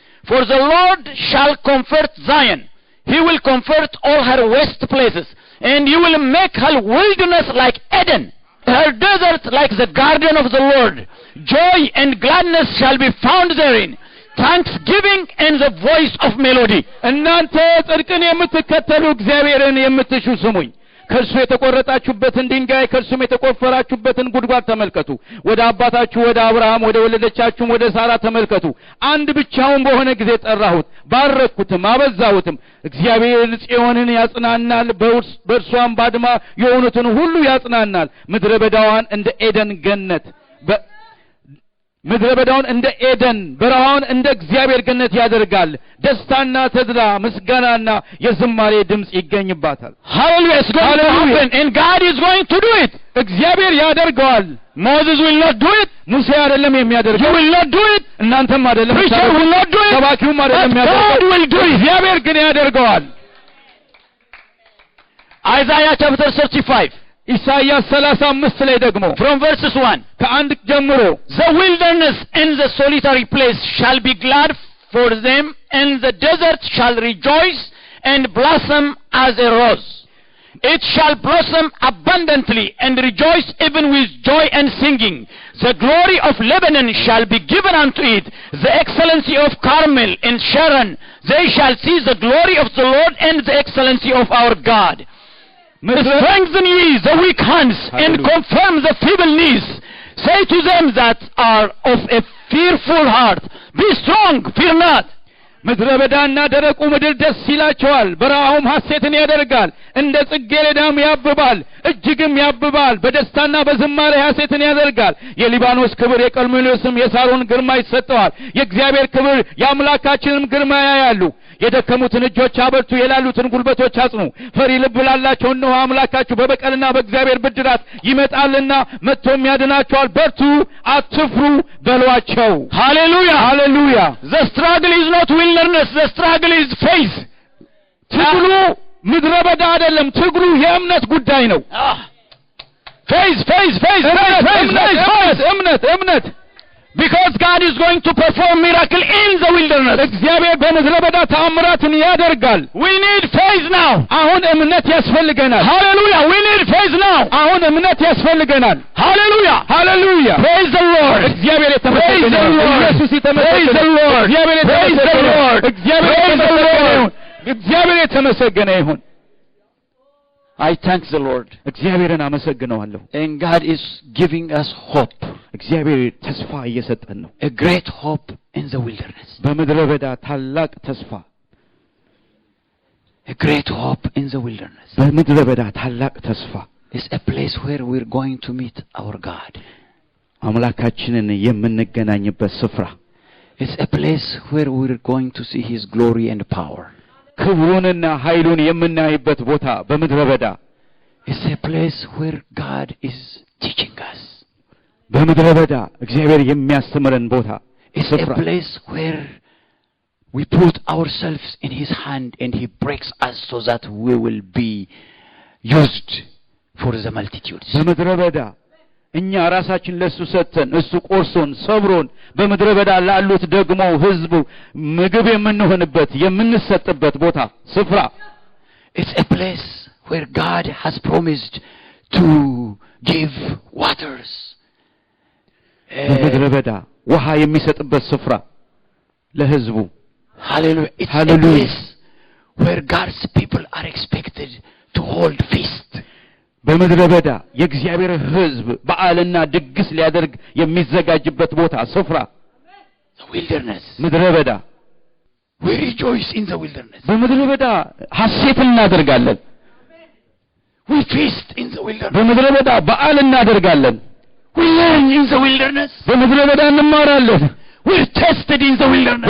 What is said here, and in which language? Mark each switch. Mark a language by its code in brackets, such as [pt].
[en] For the Lord shall comfort Zion. He will comfort all her waste places, and he will make her wilderness like Eden, her desert like the garden of the Lord. Joy and gladness shall be found therein, thanksgiving and the voice of melody. [am] እናንተ ጽድቅን የምትከተሉ እግዚአብሔርን የምትሹ ስሙኝ። ከእርሱ የተቆረጣችሁበትን ድንጋይ ከእርሱም የተቆፈራችሁበትን ጉድጓድ ተመልከቱ። ወደ አባታችሁ ወደ አብርሃም ወደ ወለደቻችሁም ወደ ሳራ ተመልከቱ። አንድ ብቻውን በሆነ ጊዜ ጠራሁት፣ ባረኩትም፣ አበዛሁትም። እግዚአብሔር ጽዮንን ያጽናናል፣ በእርሷም ባድማ የሆኑትን ሁሉ ያጽናናል። ምድረ በዳዋን እንደ ኤደን ገነት ምድረ በዳውን እንደ ኤደን በረሃውን እንደ እግዚአብሔር ገነት ያደርጋል። ደስታና ተድላ ምስጋናና የዝማሬ ድምጽ ይገኝባታል። [en] Hallelujah. It's going to happen, and God is going to do it. [am] እግዚአብሔር ያደርገዋል። [en] Moses will not do it. [am] ሙሴ አይደለም የሚያደርገው። [en] You will not do it. [am] እናንተም አይደለም። [en] Preacher will not do it. [am] ሰባኪውም አይደለም የሚያደርገው። [en] God will do it. [am] እግዚአብሔር ግን ያደርገዋል። [en] Isaiah chapter 35 [am] ኢሳይያስ 35 ላይ ደግሞ [en] from verses 1. [am] ከ1 ጀምሮ [en] The wilderness and the solitary place shall be glad for them, and the desert shall rejoice and blossom as a rose. It shall blossom abundantly and rejoice even with joy and singing. The glory of Lebanon shall be given unto it, the excellency of Carmel and Sharon. They shall see the glory of the Lord and the excellency of our God. Strengthen ye the weak hands, and confirm the feeble knees. Say to them that are of a fearful heart, be strong, fear not. [am] ምድረ በዳና ደረቁ ምድር ደስ ይላቸዋል፣ በረሃውም ሐሴትን ያደርጋል። እንደ ጽጌረዳም ያብባል፣ እጅግም ያብባል። በደስታና በዝማሬ ሐሴትን ያደርጋል። የሊባኖስ ክብር የቀርሜሎስም የሳሮን ግርማ ይሰጠዋል። የእግዚአብሔር ክብር የአምላካችንም ግርማ ያያሉ። የደከሙትን እጆች አበርቱ፣ የላሉትን ጉልበቶች አጽኑ። ፈሪ ልብ ላላቸው እነሆ አምላካችሁ በበቀልና በእግዚአብሔር ብድራት ይመጣልና መጥቶም ያድናቸዋል። በርቱ፣ አትፍሩ በሏቸው። [en] Hallelujah. [am] ሃሌሉያ። [en] The struggle is not wilderness, the struggle is faith. [am] ትግሉ ምድረ በዳ አይደለም፣ ትግሉ የእምነት ጉዳይ ነው። [en] Faith, faith, faith, faith, faith, faith. [am] እምነት [en] Because God is going to perform miracle in the wilderness. [am] እግዚአብሔር በምድረ በዳ ተአምራትን ያደርጋል። [en] We need faith now. [am] አሁን እምነት ያስፈልገናል። [en] Hallelujah. We need faith now. [am] አሁን እምነት ያስፈልገናል። [en] Hallelujah. [am] ሃሌሉያ። [en] Praise the Lord. [am] እግዚአብሔር የተመሰገነ [en] Praise the [am] ይሁን። [en] Lord. [am] ኢየሱስ የተመሰገነ [en] Praise the Lord. [am] እግዚአብሔር [en] Praise the [am] የተመሰገነ [en] Lord. [am] ይሁን። እግዚአብሔር [en] Praise the [am] የተመሰገነ [en] Lord. [am] ይሁን። እግዚአብሔር የተመሰገነ ይሁን። [en] I thank the Lord. [am] እግዚአብሔርን አመሰግነዋለሁ። [en] And God is giving us hope. [am] እግዚአብሔር ተስፋ እየሰጠን ነው። [en] A great hope in the wilderness. [am] በምድረ በዳ ታላቅ ተስፋ። [en] A great hope in the wilderness. [am] በምድረ በዳ ታላቅ ተስፋ። [en] It's a place where we're going to meet our God. [am] አምላካችንን የምንገናኝበት ስፍራ። [en] It's a place where we're going to see His glory and power. [am] ክብሩንና ኃይሉን የምናይበት ቦታ በምድረ በዳ። [en] It's a place where God is teaching us. [am] በምድረ በዳ እግዚአብሔር የሚያስተምረን ቦታ። [en] It's a place where we put ourselves in His hand and He breaks us so that we will be used for the multitudes. [am] በምድረ በዳ እኛ ራሳችን ለሱ ሰጥተን እሱ ቆርሶን ሰብሮን በምድረ በዳ ላሉት ደግሞ ህዝቡ ምግብ የምንሆንበት የምንሰጥበት ቦታ ስፍራ። [en] It's a place where God has promised to give waters. [am] በምድረ በዳ ውሃ የሚሰጥበት ስፍራ ለህዝቡ። [en] Hallelujah. It's Hallelujah. a place where God's people are expected to hold feast. [am] በምድረ በዳ የእግዚአብሔር ሕዝብ በዓልና ድግስ ሊያደርግ የሚዘጋጅበት ቦታ ስፍራ [en] The wilderness. [am] ምድረ በዳ [en] We rejoice in the wilderness. [am] በምድረ በዳ ሐሴት እናደርጋለን [en] We feast in the wilderness. [am] በምድረ በዳ በዓል እናደርጋለን [en] We learn in the wilderness. [am] በምድረ በዳ እንማራለን [en] We're tested in the wilderness.